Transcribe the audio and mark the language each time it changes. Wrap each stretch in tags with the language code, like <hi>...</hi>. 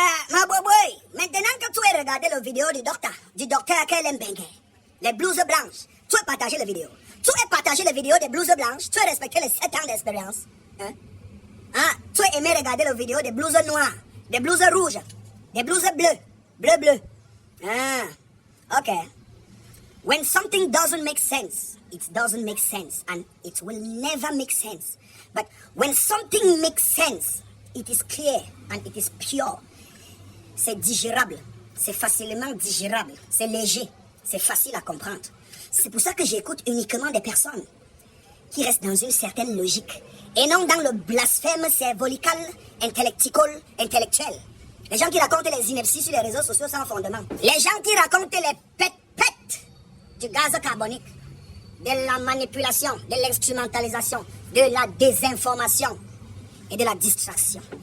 <fr>Ma boy, maintenant que tu as regardé la vidéo du docteur Kellen Bengue, les blouses blanches. Tu veux partager les vidéos. Tu veux partager les vidéos des blouses blanches. Tu veux respecter les 7 ans d'expérience. Hein? Ah, tu veux aimer regarder les vidéos des blouses noires, des blouses rouges, des blouses bleues. Bleu. Ah, ok.</fr> <en>When something doesn't make sense, it doesn't make sense. And it will never make sense. But when something makes sense, it is clear and it is pure.</en> <fr>C'est digérable. C'est facilement digérable. C'est léger. C'est facile à comprendre. C'est pour ça que j'écoute uniquement des personnes qui restent dans une certaine logique et non dans le blasphème cervolical, intellectuel. Les gens qui racontent les inepties sur les réseaux sociaux sans fondement. Les gens qui racontent les pètes du gaz carbonique, de la manipulation, de l'instrumentalisation, de la désinformation et de la distraction.</fr>